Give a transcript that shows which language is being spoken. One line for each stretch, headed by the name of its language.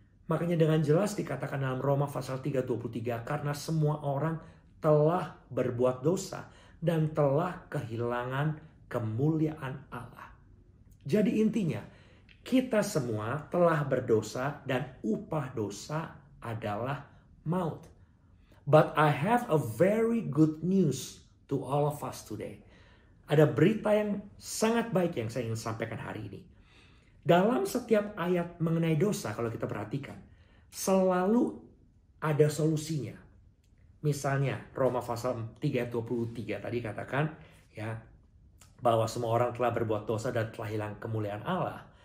Indonesian: Makanya dengan jelas dikatakan dalam Roma pasal 3:23, karena semua orang telah berbuat dosa dan telah kehilangan kemuliaan Allah. Jadi intinya, kita semua telah berdosa dan upah dosa adalah maut.
English: But I have a very good news to all of us today.
Indonesian: Ada berita yang sangat baik yang saya ingin sampaikan hari ini. Dalam setiap ayat mengenai dosa, kalau kita perhatikan, selalu ada solusinya. Misalnya Roma pasal 3:23 tadi katakan ya bahwa semua orang telah berbuat dosa dan telah hilang kemuliaan Allah.